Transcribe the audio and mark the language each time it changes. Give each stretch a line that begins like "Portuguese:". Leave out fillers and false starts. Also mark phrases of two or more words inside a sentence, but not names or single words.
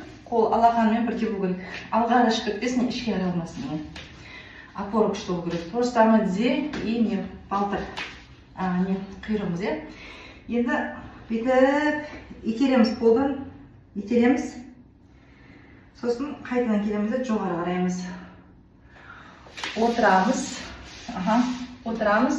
Kazakh: Қол алақанымен бірге болу керек. Алға да шығып кетпесін, ішке аралмасын. Опора күшті болу керек.
Russian: То же самое тізе и не балтыр.
Kazakh: Не құйрығымыз, е. Енді бүйтіп итереміз қолдан, итереміз. Сосын қайтадан келеміз де жоғары қараймыз. Отырамыз. Отырамыз.